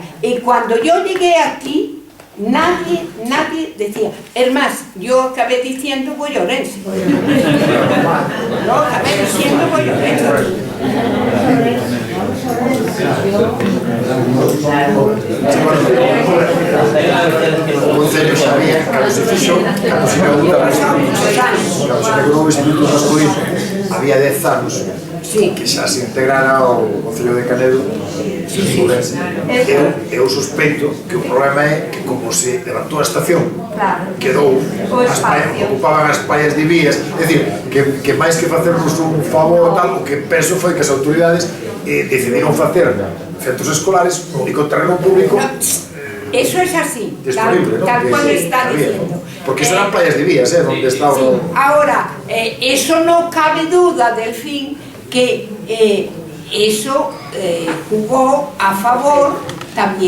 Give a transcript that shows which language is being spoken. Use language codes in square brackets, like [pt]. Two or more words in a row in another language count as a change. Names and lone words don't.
[es] Y cuando yo llegué aquí, nadie decía, es más, yo acabé diciendo voy a Ourense. [gl] O Concello sabía que se fixo, cando se inaugurou o Instituto Masculino, había 10 anos, que xa se integrara ao Concello de Canedo. Eu sospeito que o problema é que como se levantou a estación, quedou, ocupaban as paias de vías, é dicir, que máis que facernos un favor tal, o que penso foi que as autoridades decidiron facer centros escolares no único terreno público [es] eso es así, [gl] disponible, tal cual está diciendo. [es] Porque eso eran playas de vías, donde estaba... Ahora, eso no cabe duda, Delfín, que eso jugó a favor también.